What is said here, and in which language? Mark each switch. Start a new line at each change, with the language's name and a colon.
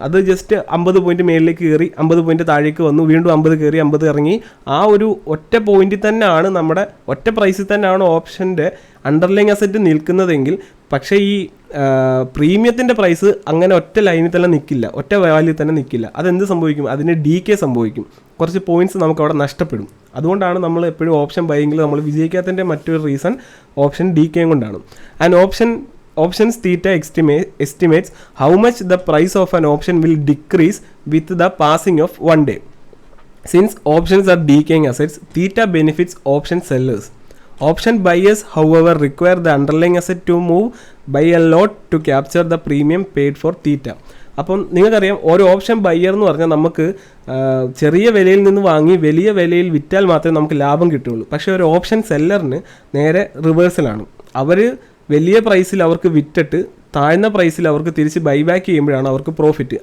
Malayalam: അത് just 50 point മേളിലേക്ക് കയറി 50 പോയിൻറ്റ് താഴേക്ക് വന്നു, വീണ്ടും 50 കയറി 50 ഇറങ്ങി, ആ ഒരു ഒറ്റ പോയിന്റിൽ തന്നെയാണ് നമ്മുടെ ഒറ്റ പ്രൈസിൽ തന്നെയാണ് ഓപ്ഷൻ്റെ അണ്ടർലൈങ് അസറ്റ് നിൽക്കുന്നതെങ്കിൽ, പക്ഷേ ഈ പ്രീമിയത്തിൻ്റെ പ്രൈസ് അങ്ങനെ ഒറ്റ ലൈനിൽ തന്നെ നിൽക്കില്ല, ഒറ്റ വാല്യൂ തന്നെ നിൽക്കില്ല. അതെന്ത് സംഭവിക്കും, അതിന് ഡീകേ സംഭവിക്കും, കുറച്ച് പോയിന്റ്സ് നമുക്ക് അവിടെ നഷ്ടപ്പെടും. അതുകൊണ്ടാണ് നമ്മൾ എപ്പോഴും ഓപ്ഷൻ ബൈയിങ്ങിൽ നമ്മൾ വിജയിക്കാത്തതിൻ്റെ മറ്റൊരു റീസൺ ഓപ്ഷൻ ഡീക്കേയും കൊണ്ടാണ്.
English: And options theta estimates how much the price of an option will decrease with the passing of one day. Since options are decaying assets, theta benefits option sellers. Option buyers, however, require the underlying asset to move by a lot to capture the premium paid for theta.
Malayalam: അപ്പം നിങ്ങൾക്കറിയാം ഓരോ option buyer എന്ന് പറഞ്ഞാൽ നമുക്ക് ചെറിയ വിലയിൽ നിന്ന് വാങ്ങി വലിയ വിലയിൽ വിറ്റാൽ മാത്രമേ നമുക്ക് ലാഭം കിട്ടുകയുള്ളൂ. പക്ഷേ ഒരു ഓപ്ഷൻ സെല്ലറിന് നേരെ റിവേഴ്സലാണ്. അവർ വലിയ പ്രൈസിൽ അവർക്ക് വിറ്റിട്ട് താഴ്ന്ന പ്രൈസിൽ അവർക്ക് തിരിച്ച് ബൈബാക്ക് ചെയ്യുമ്പോഴാണ് അവർക്ക് പ്രോഫിറ്റ്.